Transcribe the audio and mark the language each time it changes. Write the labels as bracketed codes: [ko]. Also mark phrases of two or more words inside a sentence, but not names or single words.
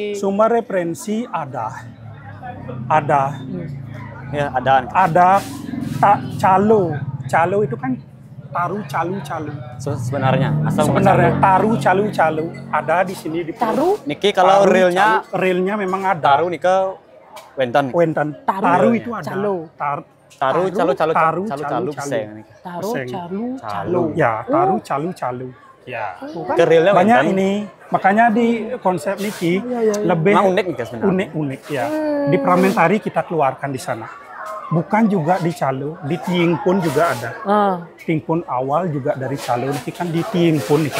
[id] Sumber referensi ada. Ya, ada. Ada calo. Calo itu kan taru calu. Sebenarnya asal Sebenarnya taru calu ada di sini di Taru? Niki kalau Taru, realnya realnya memang ada. [ban] taruh nika wenten. [id] Taru itu ada. Calo. Taruh calu Taru, bisa. Taruh, Peseng. calu. Ya, taru calu. Ya. Ke realnya Banyak wenten. ini. Makanya di konsep Niki lebih Memang unik nih sebenarnya. unik ya. Di Pramentari kita keluarkan di sana. Bukan juga di Calo, di Tiing pun juga ada. Tiing pun awal juga dari Calo, nanti kan di Tiing pun itu.